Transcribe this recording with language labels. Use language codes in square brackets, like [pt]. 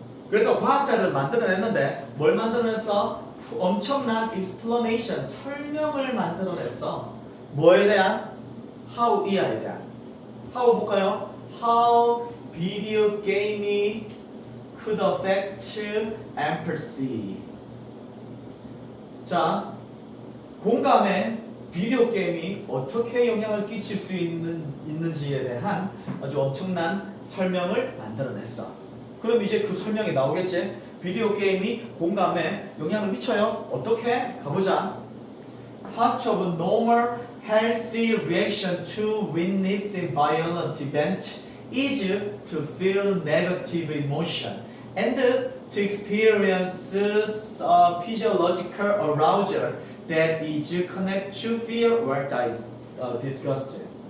[ko] 그래서 과학자들 만들어냈는데 뭘 만들어냈어? 엄청난 explanation, 설명을 만들어냈어. 뭐에 대한? how 이하에 대한. how 볼까요? [en] how video game이 could affect empathy. [ko] 자, 공감에 비디오 게임이 어떻게 영향을 끼칠 수 있는지에 대한 아주 엄청난 설명을 만들어냈어. 그럼 이제 그 설명이 나오겠지? 비디오 게임이 공감에 영향을 미쳐요. 어떻게? 가보자. [en] Part of normal healthy reaction to witnessing violent event is to feel negative emotion and to experience physiological arousal that is connected to fear or disgust.